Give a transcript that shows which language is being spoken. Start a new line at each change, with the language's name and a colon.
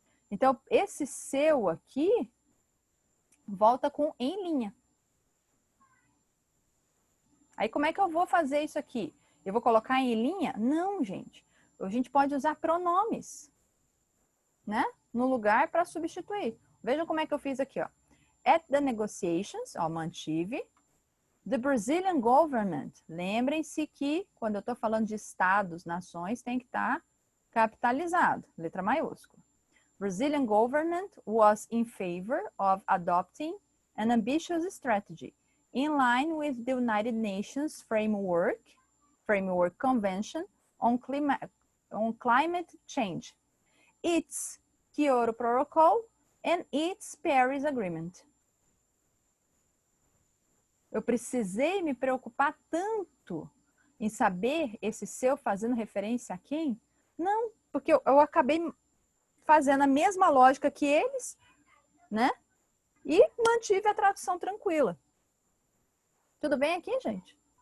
Portuguese: Então, esse seu aqui volta com em linha. Aí, como é que eu vou fazer isso aqui? Eu vou colocar em linha? Não, gente. A gente pode usar pronomes, né? no lugar para substituir. Vejam como é que eu fiz aqui, ó.
English: At the negotiations,
Portuguese: ó, mantive.
English: The Brazilian government.
Portuguese: Lembrem-se que quando eu estou falando de estados, nações, tem que estar capitalizado, letra maiúscula.
English: Brazilian government was in favor of adopting an ambitious strategy in line with the United Nations Framework Convention on Climate Change, its Kyoto Protocol and its Paris Agreement.
Portuguese: Eu precisei me preocupar tanto em saber esse seu fazendo referência a quem? Não, porque eu acabei fazendo a mesma lógica que eles, né? E mantive a tradução tranquila. Tudo bem aqui, gente?